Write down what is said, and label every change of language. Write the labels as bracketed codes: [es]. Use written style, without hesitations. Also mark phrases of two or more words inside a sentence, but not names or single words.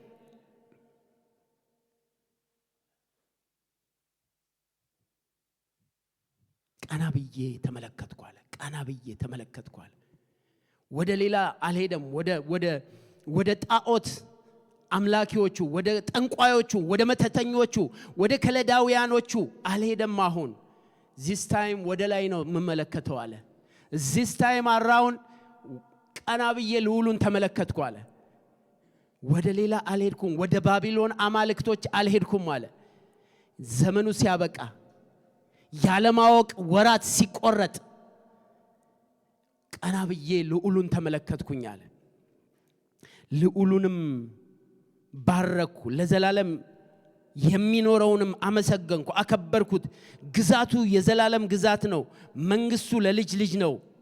[am] ቀናብዬ ተመለከትኩ አለ ወደ ሌላ አልሄደም ወደ ጣዖት አምላኪዎቹ ወደ ጠንቋዮቹ ወደ መተተኞቹ ወደ ከለዳውያኖቹ አልሄደም አሁን [en] this time [am] ወደ ላይ ነው መመለከተው አለ [en] this time around [am] ቀናብዬ ልዑሉን ተመለከትኩ አለ ወደ ሌላ አልሄድኩም ወደ ባቢሎን አማልክቶች አልሄድኩም አለ ዘመኑ ሲያበቃ ያለማወቅ ወራት ሲቆረጥ ቀናብዬ ልዑሉን ተመለከትኩኝ አለ ልዑሉንም ባረኩ ለዘላለም የሚኖረውንም አመሰገንኩ አከበርኩት ግዛቱ የዘላለም ግዛት ነው መንግስቱ ለልጅ ልጅ ነው